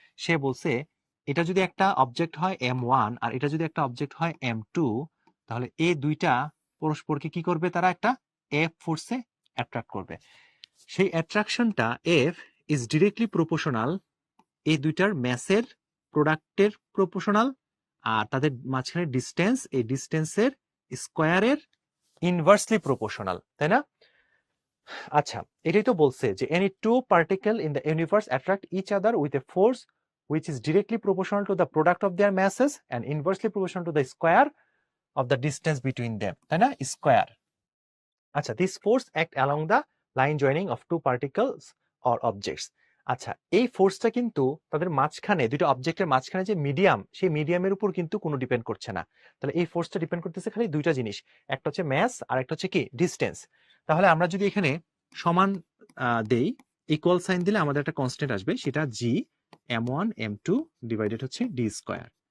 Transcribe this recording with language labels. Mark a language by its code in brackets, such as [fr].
[bn] সে বলছে এটা যদি একটা অবজেক্ট হয় m1 আর এটা যদি একটা অবজেক্ট হয় m2, তাহলে এই দুইটা পরস্পরকে কি করবে, তারা একটা এফ ফোর্সে অ্যাট্রাক্ট করবে। সেই অ্যাট্রাকশনটা এফ ইজ ডিরেক্টলি প্রপোর্শনাল এই দুইটার ম্যাসের প্রোডাক্টের প্রপোর্শনাল, আর তাদের মাঝখানে ডিস্টেন্স, এই ডিস্টেন্সের স্কোয়ারের ইনভার্সলি প্রপোর্শনাল, তাই না? আচ্ছা, এটাই তো বলছে যে [en] Any two particle in the universe attract each other with a force which is directly proportional to the product of their masses and inversely proportional to the square of the distance between them, তাই না, square. আচ্ছা, this force act along the line joining of two particles or objects। [bn] আচ্ছা, এই ফোর্সটা কিন্তু তাদের মাঝখানে, দুটো অবজেক্টের মাঝখানে যে মিডিয়াম, সেই মিডিয়ামের উপর কিন্তু কোনো ডিপেন্ড করছে না। তাহলে এই ফোর্সটা ডিপেন্ড করতেছে খালি দুইটা জিনিস, একটা হচ্ছে ম্যাস আর একটা হচ্ছে কি, ডিস্টেন্স। তাহলে আমরা যদি এখানে সমান দেই, ইকুয়াল সাইন দিলে আমাদের একটা কনস্ট্যান্ট আসবে, সেটা জি m1 m2 ডিভাইডেড হচ্ছে ডি স্কোয়ার।